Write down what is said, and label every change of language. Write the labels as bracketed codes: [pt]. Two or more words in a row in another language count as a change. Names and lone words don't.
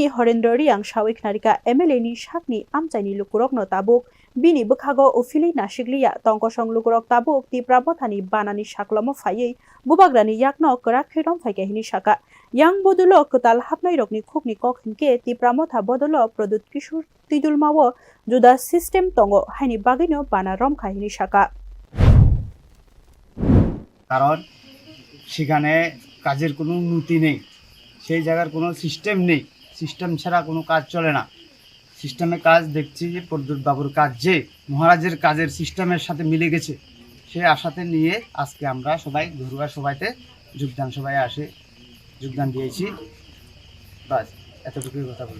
[trp] Horendra Riang Shawik Narika MLA ni Shakni Amchaini Lukurok no Tabuk Bini Bukhago Ufili Nashiglia Tongkosong Lukurok Tabuk Tripura Mothani Banani Shaklomo Faye Bubagrani Yakno Korakhirom Faikehini Shaka Yang Bodulo Kutal Hapnai Rokni Khukni Kokhinke Tripura Motha Bodolo Produt Kishur Tidulmawo Juda System Tongo Haini Bagino Bana Romkha Hini Shaka [bn] কারণ সেখানে কাজের কোনো উন্নতি নেই সেই জায়গার কোনো সিস্টেম নেই সিস্টেম ছাড়া কোনো কাজ চলে না সিস্টেমে কাজ দেখছি যে প্রদ্যুৎ বাবুর কাজ যে মহারাজের কাজের সিস্টেমের সাথে মিলে গেছে সেই আশাতে নিয়ে আজকে আমরা সবাই ঘরোয়া সভাতে যোগদান সভায় আসে যোগদান দিয়েছি বাস এতটুকুই কথা বলবো